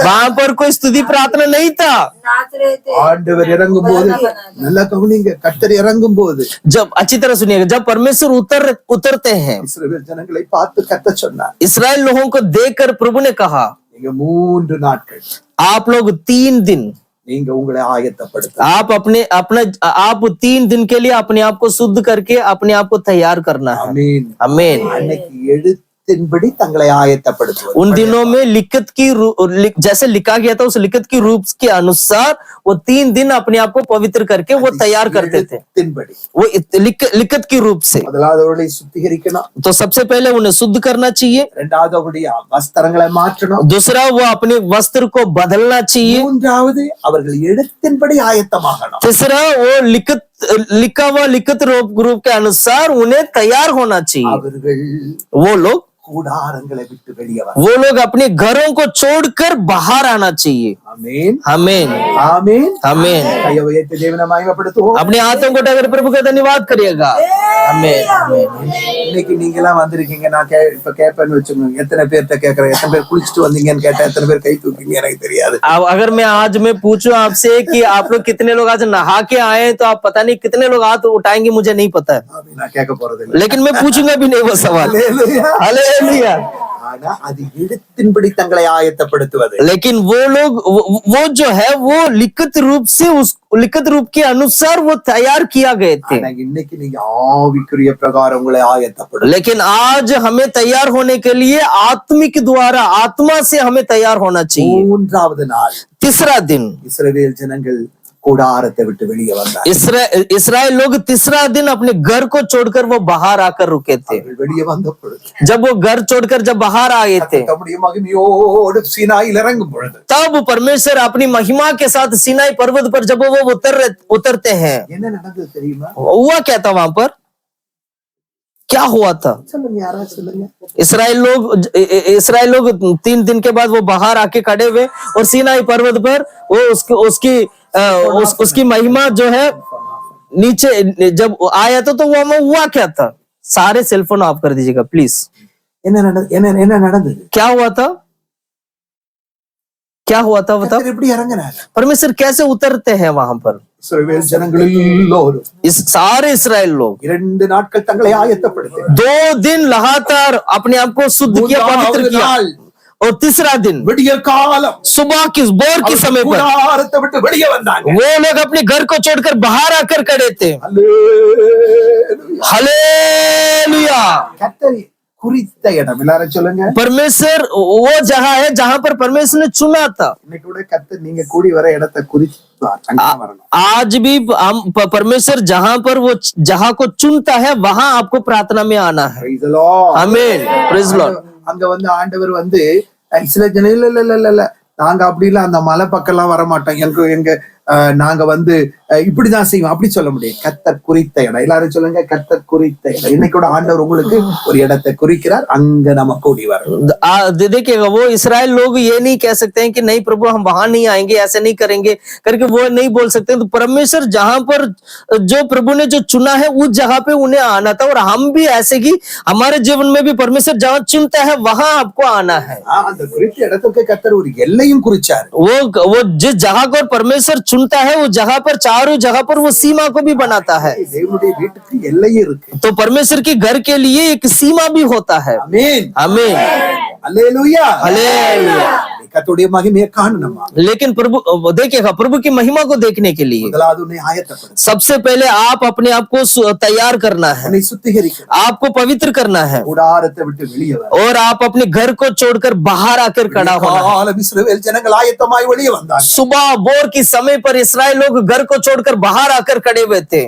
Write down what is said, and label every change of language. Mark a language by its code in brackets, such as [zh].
[hi] वहां पर कोई स्तुति प्रार्थना नहीं था। नाच रहे थे। [ta] ஆண்டவர் இறங்கும் போது நல்லா கவனிங்க. கர்த்தர் இறங்கும் போது [hi] जब अच्छी तरह सुनिएगा, जब परमेश्वर उतरते हैं, [ta] இஸ்ரவேல் ஜனங்களை பார்த்து கர்த்தர் சொன்னார், [hi] इसराइल लोगों को देखकर प्रभु ने कहा, [ta] நீங்க 3 நாட்கள் [hi] आप लोग 3 दिन, [ta] நீங்க உங்களை ஆயத்தப்படுத்த. [hi] आप 3 दिन के लिए अपने आप को शुद्ध करके अपने आप को तैयार करना है। [ta] ஆமென். [hi] आमीन। [ta] அன்னைக்கு எழுத்தின்படி தங்களை ஆயத்தப்படுத்துவது. [hi] उन दिनों में लिखत की जैसे लिखा गया था, उस लिखत की रूप के अनुसार वो 3 दिन अपने आप को पवित्र करके वो तैयार करते थे, [ta] எழுத்தின்படி. [hi] वो लिखत की रूप से। [ta] முதலாவது அவர்களை சுத்திகரிக்கணும். [hi] तो सबसे पहले उन्हें शुद्ध करना चाहिए, [ta] இரண்டாவது அவருடைய வஸ்திரங்களை மாற்றணும். [hi] दूसरा वो अपने वस्त्र को बदलना चाहिए, [ta] மூன்றாவது அவர்கள் எழுத்தின்படி ஆயத்தமாகணும். [hi] तीसरा वो लिखत लिखा हुआ लिखित रूप के अनुसार उन्हें तैयार होना चाहिए। [ta] அவர்கள் [hi] वो लोग [ta] கூடாரங்களை விட்டு வெளியே வர [hi] वो लोग अपने घरों को छोड़कर बाहर आना चाहिए। [ta] ஆமென் [hi] आमीन [ta] ஆமென் [hi] आमीन। [ta] கையை உயர்த்தி தேவனை மகிமைப்படுத்துவோம்। [hi] अपने हाथों को उठाकर प्रभु का धन्यवाद करिएगा। आमीन आमीन। [ta] இன்னைக்கு நீங்க எல்லாம் வந்திருக்கீங்க, நான் இப்ப கேட்பேன்னு வச்சுக்கோங்க, எத்தனை பேர்கிட்ட கேட்கறேன், எத்தனை பேர் குளிச்சுட்டு வந்தீங்கன்னு கேட்டா எத்தனை பேர் கை தூக்கிங்க எனக்கு தெரியாது। [hi] अब अगर मैं पूछूं आपसे कि आप लोग कितने लोग आज नहा के आए, तो आप पता नहीं कितने लोग हाथ उठाएंगे, मुझे नहीं पता है, [ta] அப்படி நான் கேட்க போறது இல்லை। [hi] लेकिन मैं पूछूंगा भी नहीं वो सवाल। [ta] அல்லேலூயா। [hi] हालेलुया। [ta] ஆனா அது எழுத்தின்படி தங்களை ஆயத்தப்படுத்துவது। [hi] लेकिन वो लोग वो जो है वो लिखित रूप से उस लिखित रूप के अनुसार वो तैयार किया गए थे। [ta] ஆனா இன்னைக்கு நீங்க ஆவிக்குரிய பிரகாரம் உங்களை ஆயத்தப்படும்। [hi] लेकिन आज हमें तैयार होने के लिए आत्मिक द्वारा आत्मा से हमें तैयार होना चाहिए। [ta] மூன்றாவது நாள் [hi] तीसरा दिन [ta] இஸ்ரவேல் ஜனங்கள் கூடாரத்தை விட்டு வெளியே வந்தார்। [hi] इसराइल लोग तीसरा दिन अपने घर को छोड़कर वो बाहर आकर रुके थे। [ta] அவர்கள் வெளியே வந்த பொழுது [hi] जब वो घर छोड़कर जब बाहर आए थे, [ta] தம்முடைய மகிமையோடு சீனாயில் இறங்கும் பொழுது [hi] तब परमेश्वर अपनी महिमा के साथ सीनाई पर्वत पर जब वो उतरते हैं, [ta] என்ன நடந்தது தெரியுமா? [hi] हुआ क्या था वहां पर? क्या हुआ था? [ta] சொல்லுங்க, யாராவது சொல்லுங்க। [hi] इसराइल लोग 3 दिन के बाद वो बाहर आके खड़े हुए और सीनाई पर्वत पर वो उसकी महिमा जो है नीचे जब आया था, तो वो हुआ क्या था? सारे सेलफोन ऑफ कर दीजिएगा प्लीज। [ta] என்ன நடந்தது? [hi] क्या हुआ था? क्या हुआ था बताओ। [ta] கர்த்தர் எப்படி இறங்கினார்? [hi] परमेश्वर कैसे उतरते हैं वहां पर? [ta] இஸ்ரவேல் ஜனங்கள் எல்லோரும் [hi] इस सारे इसराइल लोग [ta] 2 நாட்கள் தங்களை ஆயத்தப்படுத்தினர்। [hi] 2 दिन लगातार अपने आप को शुद्ध किया, पवित्र किया। और तीसरा दिन [ta] விடியற் காலம் [hi] सुबह की भोर के समय पर [ta] கூடாரத்தை விட்டு வெளியே வந்தாங்க। [hi] वो लोग अपने घर को छोड़कर बाहर आकर खड़े थे। [ta] அல்லேலூயா। [hi] हालेलुया। [ta] கர்த்தர் குறித்த இடம், எல்லாரும் சொல்லுங்க। [hi] परमेश्वर वो जगह है जहां पर परमेश्वर ने चुना था। [ta] இன்னைக்கு கூட கர்த்தர் நீங்க கூடி வர இடத்தை குறிப்பார், அங்க வரணும்। [hi] आज भी हम परमेश्वर जहां पर वो जहां को चुनता है वहां आपको प्रार्थना में आना है। [en] Praise the Lord. [hi] आमीन। [en] Praise Lord. [ta] அங்க வந்து ஆண்டவர் வந்து சில ஜன இல்ல நாங்க அப்படி இல்ல அந்த மலை பக்கம் எல்லாம் வர மாட்டோம், எங்க நாங்க வந்து இப்படிதான் செய்வோம் அப்படி சொல்ல முடியும்। கர்த்தர் குறித்த இடம், எல்லாரும் சொல்லுங்க, கர்த்தர் குறித்த இடம்। இன்னைக்கு கூட ஆண்டவர் உங்களுக்கு ஒரு இடத்தை குறிக்கிறார், அங்க நம்ம கூடி வரோம்। [hi] देखिएगा, वो इसराइल लोग ये नहीं कह सकते हैं कि नहीं प्रभु हम वहां नहीं आएंगे, ऐसे नहीं करेंगे करके वो नहीं बोल सकते। तो परमेश्वर जहां पर जो प्रभु ने जो चुना है उस जगह पे उन्हें आना था। और हम भी ऐसे ही हमारे जीवन में भी परमेश्वर जहां चुनता है वहां आपको आना है। [ta] அந்த குறித்த இடத்துக்கு கர்த்தர் ஒரு எல்லையும் குறிச்சார்। [hi] वो जिस जगह को परमेश्वर चुनता है उस जगह पर चारों जगह पर वो सीमा को भी बनाता है। [ta] தேவனுடைய வீட்டுக்கு எல்லையே இருக்கு। [hi] तो परमेश्वर के घर के लिए एक सीमा भी होता है। [ta] ஆமென் [hi] आमीन। [ta] அல்லேலூயா। [hi] हालेलुया। [ta] கர்த்தருடைய மகிமையை காணணுமா? [hi] लेकिन प्रभु देखिएगा, प्रभु की महिमा को देखने के लिए [ta] முதலாவது உன்னை ஆயத்தப்படு, [hi] सबसे पहले आप अपने आप को तैयार करना है, [ta] உன்னை சுத்திகரிக்கணும், [hi] आपको पवित्र करना है, [ta] கூடாரத்தை விட்டு வெளியே வர। [hi] और आप अपने घर को छोड़कर बाहर आकर खड़ा होना है। [ta] காலம் இஸ்ரவேல் ஜனங்கள் ஆயத்தமாய் வெளியே வந்தாங்க। [hi] सुबह भोर की समय पर इसराइल लोग घर को छोड़कर बाहर आकर खड़े हुए थे।